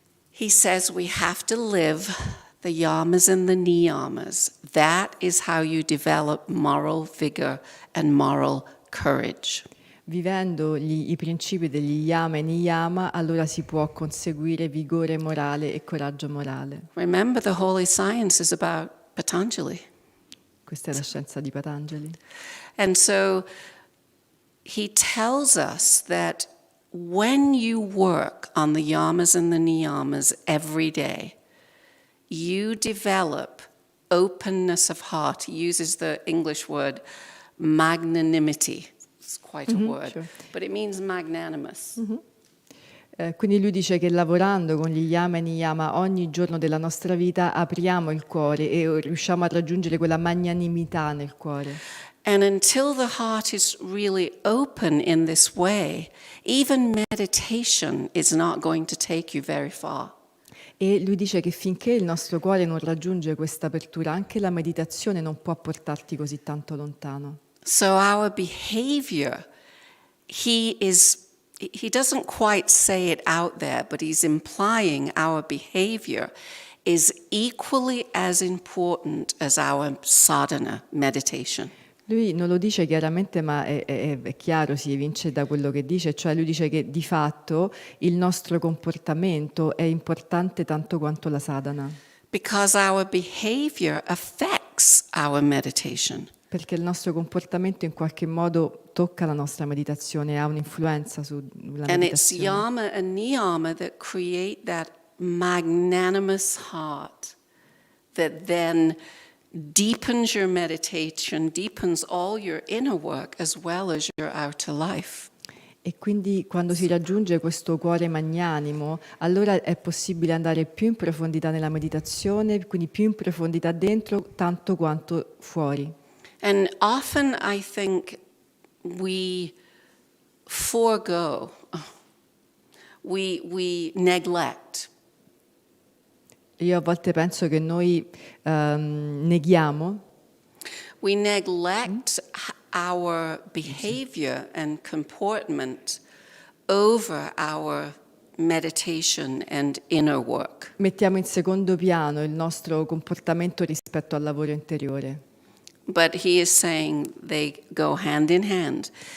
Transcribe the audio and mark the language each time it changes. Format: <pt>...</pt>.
<en>He says we have to live the yamas and the niyamas. That is how you develop moral vigor and moral courage.</en> <it>Vivendo i principi degli yama e niyama, allora si può conseguire vigore morale e coraggio morale.</it> <en>Remember, the holy science is about Patanjali.</en> <it>Questa è la scienza di Patanjali.</it> <en>And so he tells us that when you work on the yamas and the niyamas every day, you develop openness of heart. He uses the English word magnanimity. It's quite a word, sure. but it means magnanimous.</en> <it>Quindi lui dice che lavorando con gli yama e niyama ogni giorno della nostra vita apriamo il cuore e riusciamo a raggiungere quella magnanimità nel cuore.</it> <en>And until the heart is really open in this way, even meditation is not going to take you very far.</en> <it>E lui dice che finché il nostro cuore non raggiunge questa apertura, anche la meditazione non può portarti così tanto lontano.</it> <en>So our behavior, he doesn't quite say it out there, but he's implying our behavior is equally as important as our sadhana, meditation.</en> <it>Lui non lo dice chiaramente, ma è chiaro, si evince da quello che dice, cioè lui dice che di fatto il nostro comportamento è importante tanto quanto la sadhana.</it> <en>Because our behavior affects our meditation.</en> <it>Perché il nostro comportamento in qualche modo tocca la nostra meditazione, ha un'influenza sulla</it> <en>And it's</en> <it>meditazione.</it> <en>yama and niyama that create that magnanimous heart that then deepens your meditation, deepens all your inner work as well as your outer life.</en> <it>E quindi quando si raggiunge questo cuore magnanimo, allora è possibile andare più in profondità nella meditazione, quindi più in profondità dentro, tanto quanto fuori.</it> <en>And often I think we forego, we neglect.</en> <it>Io a volte penso che noi neghiamo,</it> <en>We neglect our behavior and comportment over our meditation and inner work.</en> <it>mettiamo in secondo piano il nostro comportamento rispetto al lavoro interiore.</it> <en>But he is saying they go hand in hand.</en>